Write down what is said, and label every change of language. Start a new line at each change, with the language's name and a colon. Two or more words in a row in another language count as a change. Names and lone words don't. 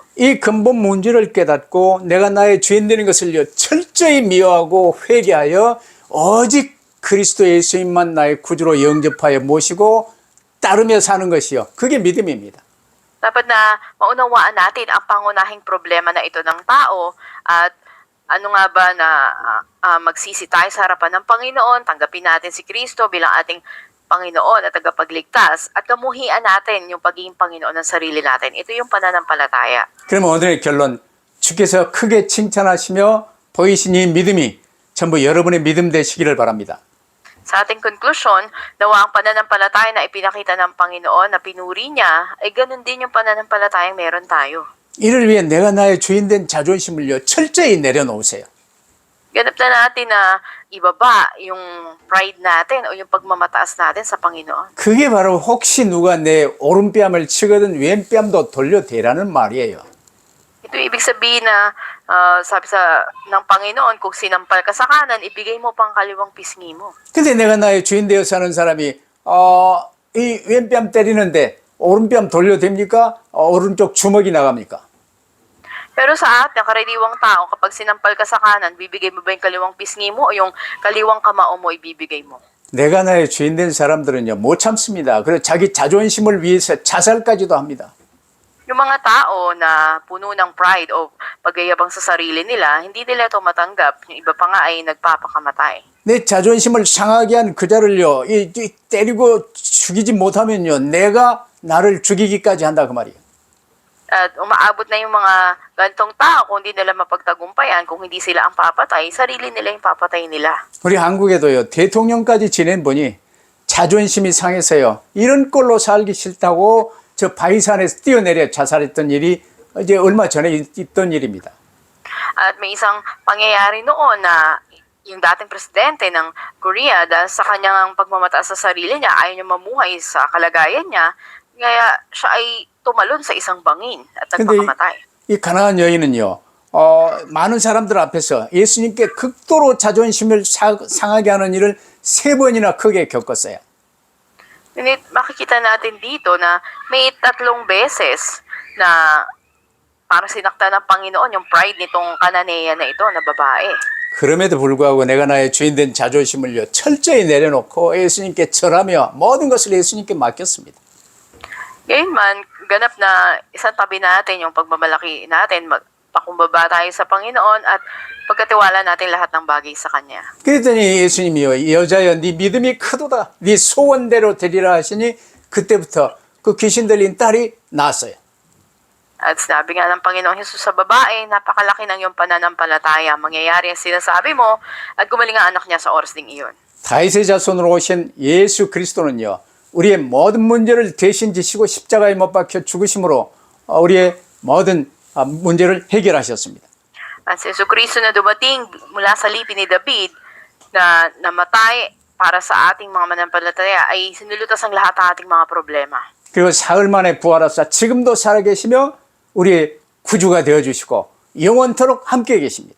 Korean: 이 근본 문제를 깨닫고 내가 나의 주인 되는 것을요 철저히 미워하고 회개하여 오직 그리스도 예수님만 나의 구주로 영접하여 모시고 따르며 사는 것이요. 그게 믿음입니다.
Filipino: Dapat na maunawaan natin ang pangunahing problema na ito ng tao at ano nga ba na magsisi tayo sa harapan ng Panginoon, tanggapin natin si Kristo bilang ating Panginoon at tagapagligtas at kamuhian natin yung pagiging Panginoon ng sarili natin. Ito yung pananampalataya.
Korean: 그러면 오늘의 결론, 주께서 크게 칭찬하시며 보이신 이 믿음이 전부 여러분의 믿음 되시기를 바랍니다.
Filipino: Sa ating konklusyon, nawa ang pananampalataya na ipinakita ng Panginoon na pinuri niya, ay ganun din yung pananampalatayang meron tayo.
Korean: 이를 위해 내가 나의 주인 된 자존심을요 철저히 내려놓으세요.
Filipino: Ganap na natin na ibaba yung pride natin o yung pagmamataas natin sa Panginoon.
Korean: 그게 바로 혹시 누가 내 오른뺨을 치거든 왼뺨도 돌려대라는 말이에요.
Filipino: Ito ibig sabihin na sabi ng Panginoon, kung sinampal ka sa kanan, ibigay mo pang kaliwang pisngi mo.
Korean: 근데 내가 나의 주인 되어 사는 사람이 이 왼뺨 때리는데 오른뺨 돌려댑니까? 오른쪽 주먹이 나갑니까?
Filipino: Pero sa atin, karaniwang tao, kapag sinampal ka sa kanan, bibigay mo ba yung kaliwang pisngi mo o yung kaliwang kamao mo ibibigay mo?
Korean: 내가 나의 주인 된 사람들은요 못 참습니다. 그래서 자기 자존심을 위해서 자살까지도 합니다.
Filipino: Yung mga tao na puno ng pride o pagyayabang sa sarili nila, hindi nila ito matanggap. Yung iba pa nga ay nagpapakamatay.
Korean: 내 자존심을 상하게 한 그자를요 때리고 죽이지 못하면요 내가 나를 죽이기까지 한다 그 말이에요.
Filipino: At umaabot na yung mga gantong tao, kung hindi nila mapagtagumpayan, kung hindi sila ang papatay, sarili nila yung papatay nila.
Korean: 우리 한국에도요 대통령까지 지낸 분이 자존심이 상해서요 이런 꼴로 살기 싫다고 저 바위산에서 뛰어내려 자살했던 일이 이제 얼마 전에 있던 일입니다.
Filipino: At may isang pangyayari noon na yung dating presidente ng Korea, dahil sa kanyang pagmamataas sa sarili niya, ayaw niya mamuhay sa kalagayan niya, kaya siya ay tumalon sa isang bangin at
Korean: 근데
Filipino: nagpakamatay.
Korean: 이 가난한 여인은요 많은 사람들 앞에서 예수님께 극도로 자존심을 상하게 하는 일을 3번이나 크게 겪었어요.
Filipino: Ngunit makikita natin dito na may 3 beses na para sinaktan ng Panginoon yung pride nitong Kananea na ito na babae.
Korean: 그럼에도 불구하고 내가 나의 주인된 자존심을요 철저히 내려놓고 예수님께 절하며 모든 것을 예수님께 맡겼습니다.
Filipino: Gayunman, ganap na isang tabi natin yung pagmamalaki natin, magpakumbaba tayo sa Panginoon at pagkatiwala natin lahat ng bagay sa Kanya.
Korean: 그랬더니 예수님이요 여자여 네 믿음이 크도다 네 소원대로 되리라 하시니 그때부터 그 귀신 들린 딸이 나았어요.
Filipino: At sinabi nga ng Panginoong Hesus sa babae, napakalaki ng iyong pananampalataya. Mangyayari ang sinasabi mo at gumaling ang anak niya sa oras ding iyon.
Korean: 다윗의 자손으로 오신 예수 그리스도는요 우리의 모든 문제를 대신 지시고 십자가에 못 박혀 죽으심으로 우리의 모든 문제를 해결하셨습니다.
Filipino: At si Jesucristo na dumating mula sa lipi ni David na namatay para sa ating mga mananampalataya ay sinulutas ang lahat ng ating mga problema.
Korean: 그리고 사흘 만에 부활하사 지금도 살아계시며 우리의 구주가 되어주시고 영원토록 함께 계십니다.